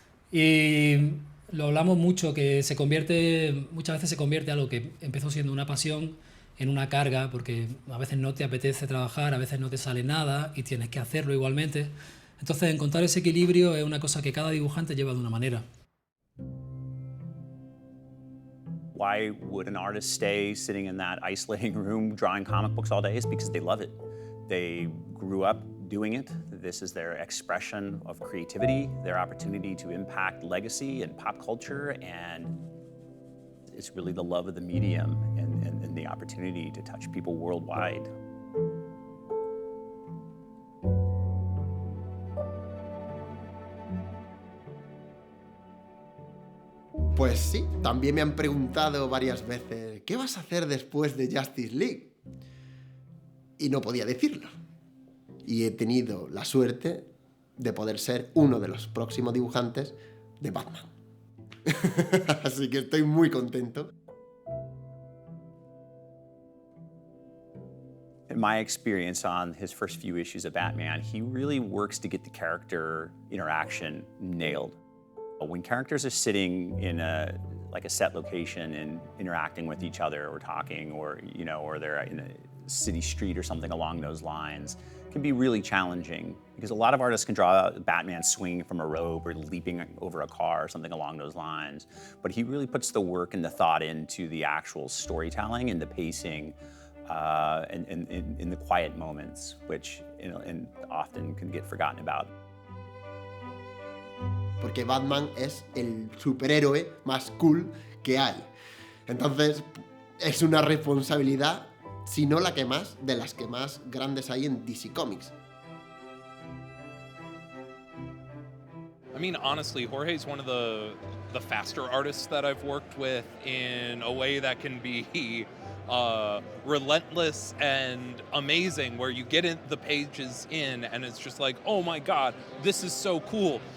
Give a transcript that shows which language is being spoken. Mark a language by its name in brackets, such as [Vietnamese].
[Spanish] Y lo hablamos mucho, que muchas veces se convierte algo que empezó siendo una pasión en una carga, porque a veces no te apetece trabajar, a veces no te sale nada y tienes que hacerlo igualmente. Entonces, encontrar ese equilibrio es una cosa que cada dibujante lleva de una manera. [English] Why would an artist stay sitting in that isolating room drawing comic books all day? It's because they love it. They grew up doing it. This is their expression of creativity, their opportunity to impact legacy and pop culture, and it's really the love of the medium and the opportunity to touch people worldwide. [Spanish] Pues sí, también me han preguntado varias veces, ¿qué vas a hacer después de Justice League? Y no podía decirlo. Y he tenido la suerte de poder ser uno de los próximos dibujantes de Batman. Así que estoy muy contento. [English] In my experience on his first few issues of Batman, he really works to get the character interaction nailed. When characters are sitting in a set location and interacting with each other or talking, or they're in a city street or something along those lines, it can be really challenging because a lot of artists can draw Batman swinging from a rope or leaping over a car or something along those lines. But he really puts the work and the thought into the actual storytelling and the pacing and in the quiet moments, which and often can get forgotten about. [Spanish] Porque Batman es el superhéroe más cool que hay. Entonces, es una responsabilidad, si no la que más, de las que más grandes hay en DC Comics. [English] I mean, honestly, Jorge's one of the faster artists that I've worked with in a way that can be relentless and amazing, where you get the pages in and it's just like, oh my God, this is so cool.